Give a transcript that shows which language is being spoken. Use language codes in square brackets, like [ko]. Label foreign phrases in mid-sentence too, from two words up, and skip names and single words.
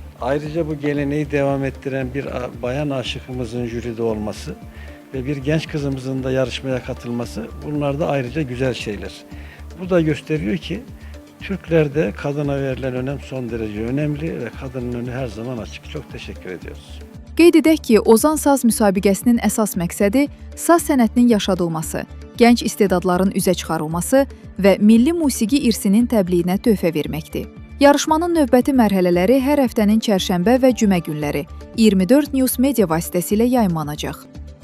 [tr] Ayrıca bu geleneği devam ettiren bir bayan aşıkımızın jüride olması ve bir genç kızımızın da yarışmaya katılması, bunlar da ayrıca güzel şeyler. Bu da gösteriyor ki Türklerde kadına verilen önem son derece önemli ve kadının önü her zaman açık. Çok teşekkür ediyoruz. [az] Qeyd edək ki, Ozan Saz müsabiqəsinin əsas məqsədi saz sənətinin yaşadılması, gənc istedadların üzə çıxarılması və milli musiqi irsinin təbliğinə töhfə verməkdir. Yarışmanın növbəti mərhələləri hər həftənin çərşənbə və cümə günləri 24 News Media vasitəsilə yayımlanacaq.